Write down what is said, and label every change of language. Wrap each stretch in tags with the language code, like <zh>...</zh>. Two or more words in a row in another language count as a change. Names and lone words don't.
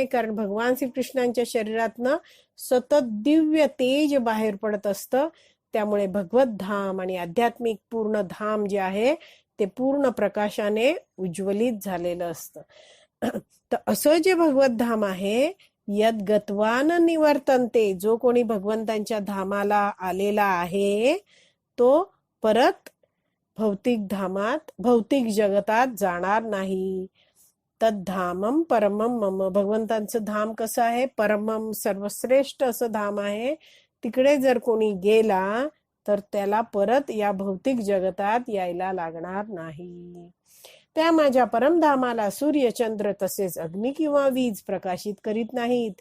<mr>कारण भगवान श्रीकृष्णांच्या शरीरातनं सतत दिव्य तेज बाहेर पडत असतं. त्यामुळे भगवत धाम आणि आध्यात्मिक पूर्ण धाम जे आहे ते पूर्ण प्रकाशाने उज्ज्वलित झालेलं असतं. तर असं जे भगवत धाम आहे,</mr> <sa>यद गत्वान निवर्तन्ते,</sa> <mr>जो कोणी भगवंतांच्या धामाला आलेला आहे तो परत भौतिक जगतात जाणार नाही.</mr> <sa>तद्धामम परमम मम,</sa> <mr>भगवंतांचं धाम कसं आहे? परमम, सर्वश्रेष्ठ असं धाम आहे. तिकडे जर कोणी गेला तर त्याला परत या भौतिक जगतात यायला लागणार नाही. त्या माझ्या परमधामाला सूर्य, चंद्र तसेच अग्नी किंवा वीज प्रकाशित करीत नाहीत.</mr>